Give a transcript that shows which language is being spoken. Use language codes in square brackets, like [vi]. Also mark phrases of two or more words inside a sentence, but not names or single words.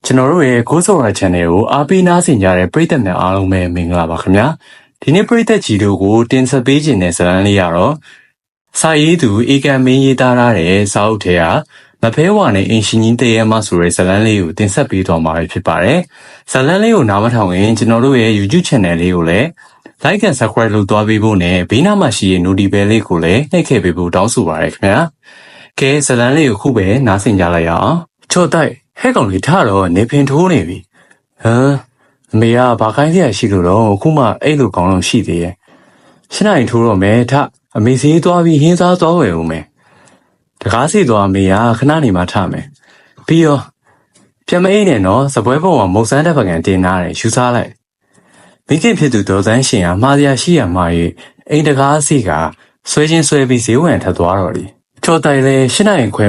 [my] ကျွန်တော်တို့ရဲ့ကိုးစောရ channel ကိုအားပေးနားဆင်ကြတဲ့ပရိသတ်များအားလုံးပဲမင်္ဂလာပါခင်ဗျာဒီနေ့ပရိသတ်ကြီးတို့ကိုတင်ဆက်ပေးခြင်းတဲ့ဇာတ်လမ်းလေးကတော့စာရေးသူဧကံမင်းရေးသားထားတဲ့စာအုပ်ထဲကမဖဲဝါနဲ့အင်ရှင် ကြီးတရေမဆိုတဲ့ဇာတ်လမ်းလေးကိုတင်ဆက်ပေးသွားမှာဖြစ်ပါတယ်ဇာတ်လမ်းလေးကိုနားမထောင်ရင်ကျွန်တော်တို့ရဲ့ YouTube channel လေးကိုလည်း [en] like and subscribe [my] လုပ်သွားပေးဖို့နဲ့ဘေးနားမှာရှိတဲ့ [en] notification bell [my] လေးကိုလည်းနှိပ်ခဲ့ပေးဖို့တောင်းဆိုပါရခင်ဗျာကဲဇာတ်လမ်းလေးကိုခုပဲနားဆင်ကြလိုက်ရအောင်ချော့တိုက်ဟဲ့ကောင်လေးထားတော့နေပင်ထိုးနေ ပြီဟမ်အမေကဘာခိုင်းစရာရှိလို့တော့အခုမှအဲ့လိုကောင်းလို့ရှိသေးရဲ့ရှင်းနိုင်ထိုးတော့မယ်ထအမေစီသွားပြီးဟင်းစားသွားဝယ်ဦးမယ်တကားစီသွားအမေကခဏနေမှထမယ်ပြီးရောပြန်မအိမ်နဲ့နော်စပွဲပေါ်မှာမုတ်ဆန်းတစ်ပကံတင်ထားတယ်ယူစားလိုက်မိခင်ဖြစ်သူဒေါ်စန်းရှင်ကမှားစရာရှိရမှာရဲ့အိမ်တကားစီကဆွဲချင်းဆွဲပြီးဈေးဝင်ထပ်သွားတော့လေချော်တိုင်လဲရှင်းနိုင်ခွဲ